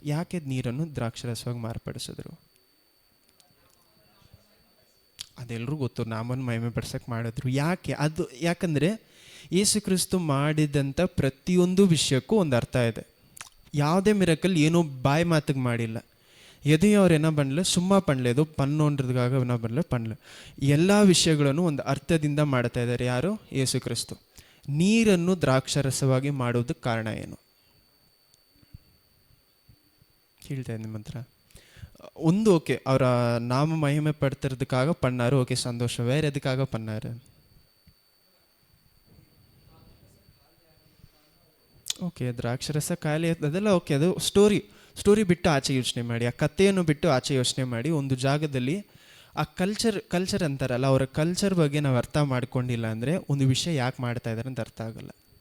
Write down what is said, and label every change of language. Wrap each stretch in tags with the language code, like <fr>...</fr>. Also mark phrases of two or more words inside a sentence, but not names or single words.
<kn>ಯಾಕೆ ನೀರನ್ನು ದ್ರಾಕ್ಷರಸವಾಗಿ ಮಾರ್ಪಡಿಸಿದ್ರು? ಅದೆಲ್ಲರೂ ಗೊತ್ತು, ನಾಮನ್ನು ಮಹಿಮೆ ಪಡಿಸೋಕೆ ಮಾಡಿದ್ರು. ಯಾಕಂದರೆ ಯೇಸು ಕ್ರಿಸ್ತು ಮಾಡಿದಂಥ ಪ್ರತಿಯೊಂದು ವಿಷಯಕ್ಕೂ ಒಂದು ಅರ್ಥ ಇದೆ. ಯಾವುದೇ ಮಿರಕಲ್ ಏನೋ ಬಾಯಿ ಮಾತಿಗೆ ಮಾಡಿಲ್ಲ.</kn> <ta>எதையும் என்ன பண்ணல, சும்மா பண்ணல, ஏதோ பண்ணோன்றதுக்காக என்ன பண்ணல பண்ணல.</ta> <kn>ಎಲ್ಲ ವಿಷಯಗಳನ್ನು ಒಂದು ಅರ್ಥದಿಂದ ಮಾಡ್ತಾ ಇದ್ದಾರೆ. ಯಾರು? ಯೇಸು ಕ್ರಿಸ್ತು. ನೀರನ್ನು ದ್ರಾಕ್ಷರಸವಾಗಿ ಮಾಡೋದಕ್ಕೆ ಕಾರಣ ಏನು ಹೇಳ್ತಾ ಇದ್ದೀನಿ ನಿಮ್ಮ ಹತ್ರ. ಒಂದು ಓಕೆ, ಅವರ ನಾಮ ಮಹಿಮೆ ಪಡ್ತಿರೋದಕ್ಕಾಗ ಪಣ್ಣಾರು, ಓಕೆ ಸಂತೋಷ.</kn> <ta>வேற எதுக்காக பண்ணாரு?</ta> <kn>ಓಕೆ, ದ್ರಾಕ್ಷರಸ ಖಾಲಿ ಅದೆಲ್ಲ ಓಕೆ, ಅದು ಸ್ಟೋರಿ ಬಿಟ್ಟು ಆಚೆ ಯೋಚನೆ ಮಾಡಿ, ಆ ಕಥೆಯನ್ನು ಬಿಟ್ಟು ಆಚೆ ಯೋಚನೆ ಮಾಡಿ. ಒಂದು ಜಾಗದಲ್ಲಿ ಆ ಕಲ್ಚರ್ ಅಂತಾರಲ್ಲ, ಅವರ ಕಲ್ಚರ್ ಬಗ್ಗೆ ನಾವು ಅರ್ಥ ಮಾಡ್ಕೊಂಡಿಲ್ಲ ಅಂದರೆ ಒಂದು ವಿಷಯ ಯಾಕೆ ಮಾಡ್ತಾ ಇದ್ದಾರೆ ಅಂತ ಅರ್ಥ ಆಗಲ್ಲ.</kn>